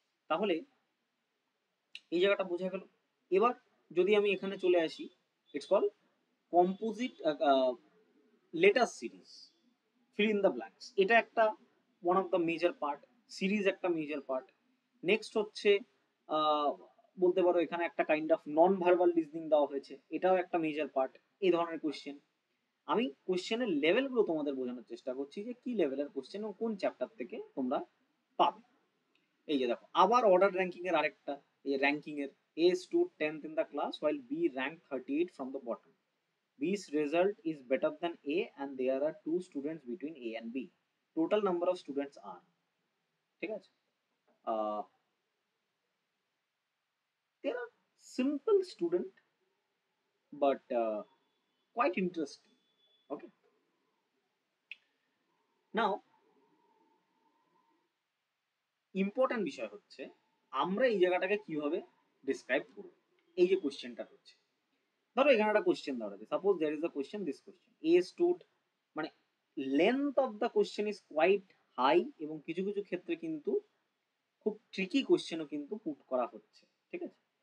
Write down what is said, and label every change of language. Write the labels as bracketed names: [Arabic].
[Bangla] তাহলে এই জায়গাটা বোঝা গেল। এবার যদি আমি এখানে চলে আসি, it's call composite letter series, [English] fill in the blanks, [Bangla] এটা একটা one of the major part, series একটা মেজর পার্ট। নেক্সট হচ্ছে আহ, বলতে পারো এখানে একটা kind of non verbal listening দেওয়া হয়েছে, এটাও একটা মেজর পার্ট। এই ধরনের কোয়েশ্চেন, আমি কোয়েশ্চেনের লেভেলগুলো তোমাদের বোঝানোর চেষ্টা করছি যে কি লেভেলের কোয়েশ্চেন এবং কোন চ্যাপ্টার থেকে তোমরা পাবে। এই যে দেখো, আবার অর্ডার র্যাঙ্কিং এর [English] আরেকটা, এই র্যাঙ্কিং এর A stood 10th in the class while B ranked 38 from the bottom. B's result is better than A and there are two students between A and B. Total number of students are, [Bangla] ঠিক আছে, [English] there are simple student but quite interesting. Okay, now [Bangla] important বিষয় হচ্ছে আমরা এই জায়গাটাকে কিভাবে describe করব। এই যে কোশ্চেনটা হচ্ছে, ধরো এখানে একটা কোশ্চেন দেওয়া আছে, [English] suppose there is a question, this question a stood, [Bangla] মানে [English] length of the question is quite high [Bangla] এবং কিছু কিছু ক্ষেত্রে কিন্তু খুব ট্রিকি কোশ্চেনও কিন্তু পুট করা হচ্ছে, ঠিক আছে।